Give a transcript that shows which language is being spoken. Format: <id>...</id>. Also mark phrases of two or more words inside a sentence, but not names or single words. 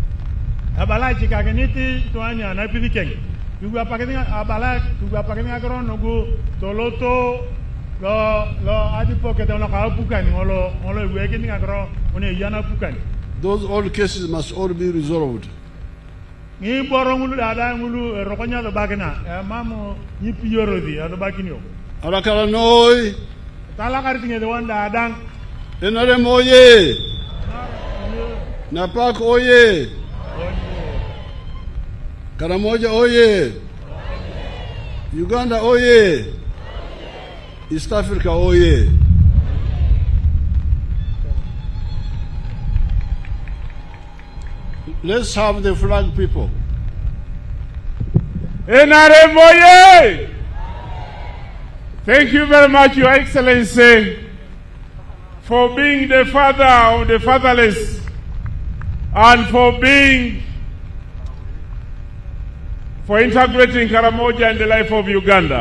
<en>Those old cases must all be resolved. Alakaranoi. NRM oye. Napak oye. Karamoja oye. Uganda oye. East Africa oye. Let's have the flag, people. NRM oye. Thank you very much, Your Excellency, for being the father of the fatherless and for integrating Karamoja in the life of Uganda.</en>